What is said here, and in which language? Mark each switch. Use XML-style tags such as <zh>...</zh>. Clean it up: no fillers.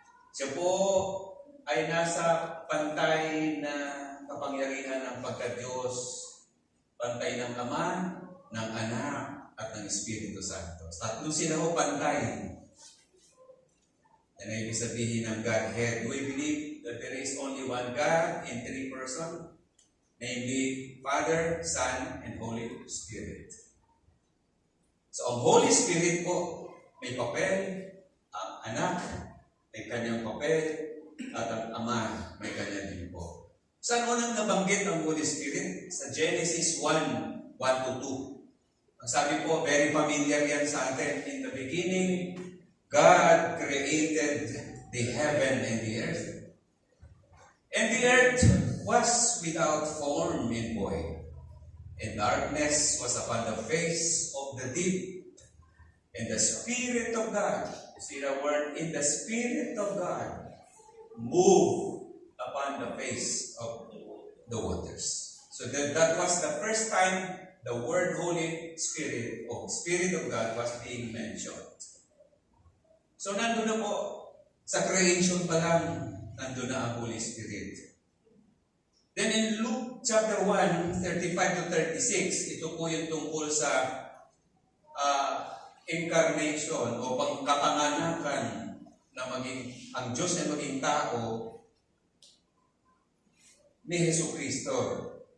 <tl>Siya po ay nasa pantay na kapangyarihan ng pagka-Diyos, pantay ng Ama, ng Anak, at ng Espiritu Santo. Tatlo sila ho pantay. Yan ay ibig sabihin ng Godhead.</tl> <en>We believe that there is only one God in 3 persons, namely Father, Son, and Holy Spirit.</en> <tl>So ang Holy Spirit po may papel, ang Anak may kanyang papel, at ang Ama may kanya din po. Saan unang nabanggit ang Holy Spirit? Sa Genesis 1:1-2. Ang sabi po,</tl> <en>very familiar</en> <tl>yan sa atin.</tl> <en>In the beginning, God created the heaven and the earth. And the earth was without form and void, and darkness was upon the face of the deep. And the Spirit of God, you see the word, in the Spirit of God, moved upon the face of the waters. So that was the first time the word Holy Spirit or Spirit of God was being mentioned.</en> <tl>So nandun na po, sa creation pa lang, nandun na ang Holy Spirit.</tl> <en>Then in Luke chapter 1, 35-36,</en> <tl>ito po yung tungkol sa incarnation o pagkapanganakan na maging ang Diyos ay maging tao ni Jesucristo.</tl>